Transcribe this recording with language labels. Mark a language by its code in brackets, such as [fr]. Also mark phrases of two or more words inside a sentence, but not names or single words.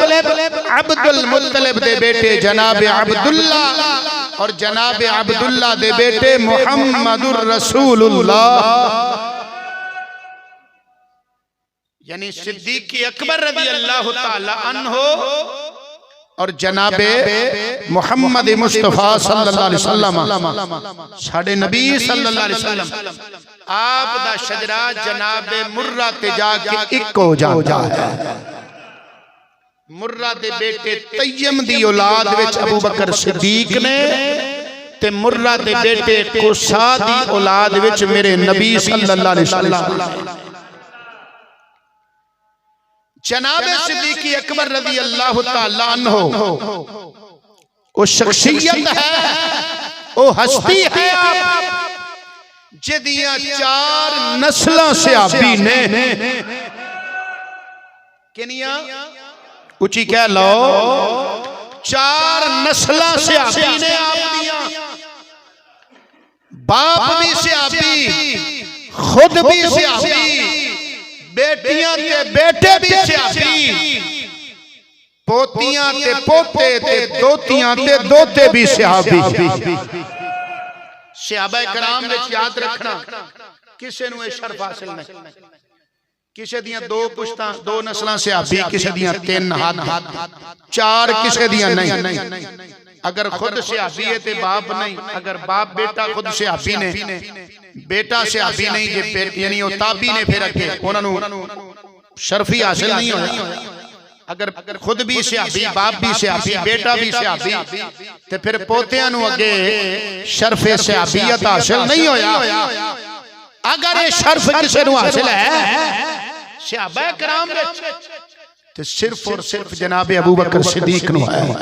[ur] عبدالمطلب کے بیٹے جناب عبداللہ اور جناب عبداللہ کے بیٹے محمد رسول اللہ. [pa] یعنی صدیق اکبر [ar] رضي الله تعالى عنه [pa] اور جنابِ محمد مصطفیٰ [ar] صلى الله عليه وسلم [pa] ساڈے نبی [ar] صلى الله عليه وسلم [pa] آپ دا شجرہ جنابِ مرہ تے جا کے اک ہو جاتا ہے. مرہ دے بیٹے تیم دی اولاد وچ ابو بکر صدیق نے تے مرہ دے بیٹے کسا دی اولاد وچ میرے نبی [ar] صلى الله عليه وسلم. [pa] جناب صدیق اکبر [ar] رضي الله تعالى عنه [pa] وہ شخصیت ہے، وہ ہستی ہے جدیاں 4 نسلاں صحابی نے. کنیاں اچی کہہ لو 4 نسلاں صحابی نے آپ دیا، باپ بھی صحابی، خود بھی صحابی، بیٹیاں تے بیٹے بھی صحابی، پوتیاں تے پوتے تے دوتیاں تے دوتے بھی صحابی. صحابہ کرام وچ یاد رکھنا کسے نوں ایہہ شرف حاصل نہیں، کسے دیاں 2 پشتاں 2 نسلاں صحابی، کسے دیاں 3 ہاتھ 4 کسے دیاں نہیں. اگر خود صحابی ہے تے باپ نہیں، اگر باپ بیٹا خود صحابی نے، بیٹا صحابی نہیں جے یعنی وہ تابعی نے، پھر اگے انہاں نوں شرفی حاصل نہیں ہویا. اگر خود بھی صحابی، باپ بھی صحابی، بیٹا بھی صحابی، تے پھر پوتیاں نوں اگے شرفِ صحابیت حاصل نہیں ہویا. اگر یہ شرف کسے نوں حاصل ہے صحابہ کرام وچ، تے صرف اور صرف جناب ابو بکر صدیق نوں ہے.